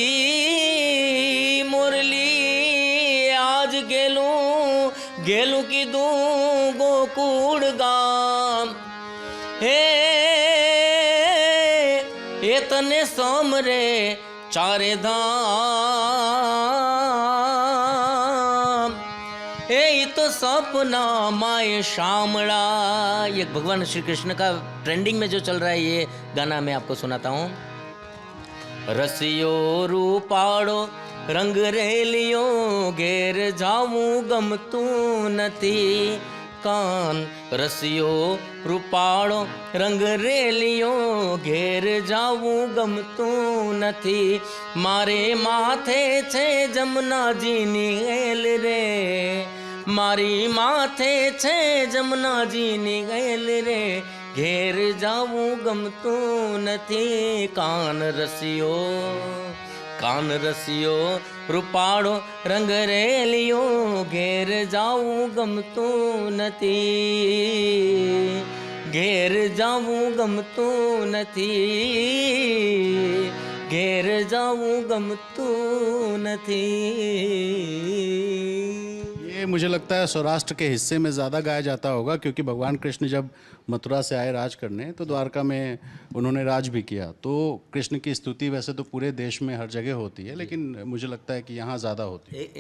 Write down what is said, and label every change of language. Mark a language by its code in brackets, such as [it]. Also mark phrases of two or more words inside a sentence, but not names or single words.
[gu] મુરલી, આજ ગેલુ કી દુ ગોકુળ ગામ, હે તને સોમરે ચારે ધામ, હે તો સપના માએ શામળા। [hi] ये भगवान श्री कृष्ण का ट्रेंडिंग में जो चल रहा है ये गाना मैं आपको सुनाता हूँ। [gu] રસિયો રૂપાળો રંગ રેલિયો, ઘેર જાવું ગમતું નથી, કાન રસિયો રૂપાળો રંગ રેલિયો, ઘેર જાવું ગમતું નથી, મારે માથે છે જમુના જી ની હેલ રે, મારી માથે છે જમનાજીની ગયેલ રે, ઘેર જાવું ગમતું નથી. કાન રસિયો રૂપાળો રંગ રેલિયો, ઘેર જાવું ગમતું નથી. ઘેર જાવું ગમતું નથી. ઘેર જાવું ગમતું નથી. [hi] ये मुझे लगता है सौराष्ट्र के हिस्से में ज़्यादा गाया जाता होगा, क्योंकि भगवान कृष्ण जब मथुरा से आए राज करने तो द्वारका में उन्होंने राज भी किया। तो कृष्ण की स्तुति वैसे तो पूरे देश में हर जगह होती है, लेकिन मुझे लगता है कि यहाँ ज़्यादा होती है।